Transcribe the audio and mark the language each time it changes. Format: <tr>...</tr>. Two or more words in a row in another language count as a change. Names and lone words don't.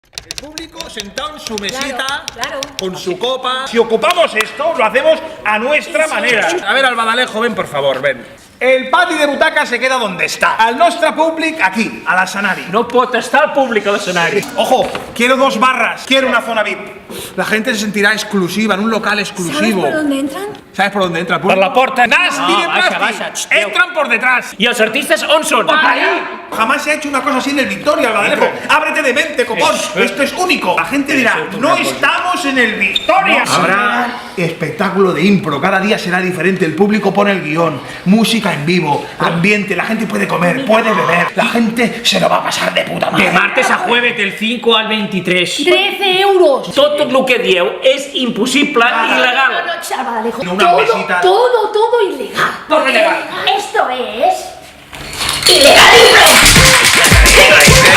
<es>El público sentado en su mesita, claro. con su copa. Si ocupamos esto, lo hacemos a nuestra manera. A ver, Albadalejo, ven por favor, ven.</es> <ca>El pati de butaca</ca> <es>se queda donde está.</es> <ca>Al nostre públic, aquí, a l'escenari. No pot estar al públic a l'escenari.</ca> <es>Ojo, quiero 2 barras, quiero una zona VIP. La gente se sentirá exclusiva, en un local exclusivo. ¿Sabes por dónde entran? ¿Sabes por dónde entra el</es> <ca>Per</ca> <es>público?</es> <ca>la porta. Nas,</ca> <es>No, tiene</es> <ca>baixa, plasti. baixa.</ca> <es>Entran por detrás.</es> <ca>I els artistes on són?</ca> <es>Jamás se ha hecho una cosa así en el Victoria, Albadalejo. Ábrete de mente, copón. Esto es único. La gente dirá, no estamos en el Victoria. Habrá espectáculo de impro. Cada día será diferente. El público pone el guión. Música en vivo. Ambiente. La gente puede comer, puede beber. La gente se lo va a pasar de puta madre. De martes a jueves, del 5 al 23. 13 euros.</es> <ca>Tot el que dieu és impossible i il·legal.</ca> <es>No, Albadalejo. Una mesita. Todo ilegal. Todo ilegal. Esto es ilegal.</es>